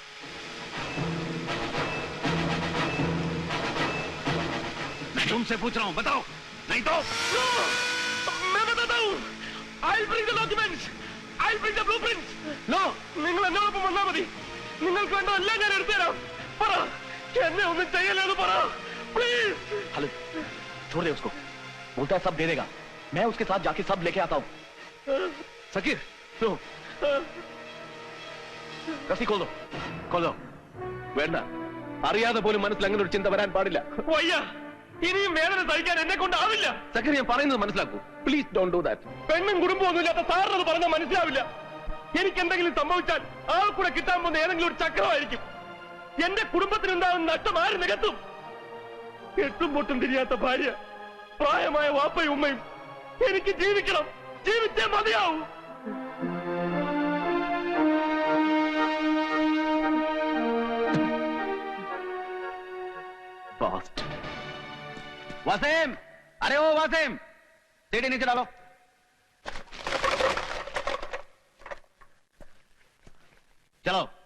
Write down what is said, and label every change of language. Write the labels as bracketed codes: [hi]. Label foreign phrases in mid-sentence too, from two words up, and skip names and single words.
[hi] मैं तुमसे पूछ रहा हूं, बताओ, नहीं तो मैं बताता हूँ. [en] I'll bring the documents. I'll bring the blueprints. No, [ml] നിങ്ങൾ എന്നോടൊപ്പം വന്നാൽ മതി. നിങ്ങൾക്ക് വേണ്ട എല്ലാം ഞാൻ എടുത്തുതരാം. പറ, എന്നെ ഒന്നും ചെയ്യല്ലെന്ന് പറ, പ്ലീസ്. [hi] हेलो, छोड़ दे उसको. बोलता है सब दे देगा. मैं उसके साथ जाके सब लेके आता हूँ. [en] സക്കീർ, no. [hi] रस्सी खोल दो. [ml] വേണ്ട, അറിയാതെ പോലും മനസ്സിൽ അങ്ങനെ ഒരു ചിന്ത വരാൻ പാടില്ല. വയ്യ, ഇനിയും വേദന സഹിക്കാൻ എന്നെ കൊണ്ടാവില്ല. സക്കീർ, ഞാൻ പറയുന്നത് മനസ്സിലാക്കൂ. [en] please don't do that. [ml] പെണ്ണും കുടുംബമൊന്നും ഇല്ലാത്ത സാറിന് അത് പറഞ്ഞാൽ മനസ്സിലാവില്ല. എനിക്ക് എന്തെങ്കിലും സംഭവിച്ചാൽ ആൾ കൂടെ കിട്ടാൻ പോകുന്ന ഏതെങ്കിലും ഒരു ചക്രമായിരിക്കും. എന്റെ കുടുംബത്തിനുണ്ടാകുന്ന നഷ്ടം ആര് നികത്തും? എട്ടും പൊട്ടും തിരിയാത്ത ഭാര്യ, പ്രായമായ വാപ്പയും ഉമ്മയും. എനിക്ക് ജീവിക്കണം, ജീവിച്ചേ മതിയാവും. [hi] वसीम, अरे ओ वसीम, सीढ़ी नीचे डालो. चलो.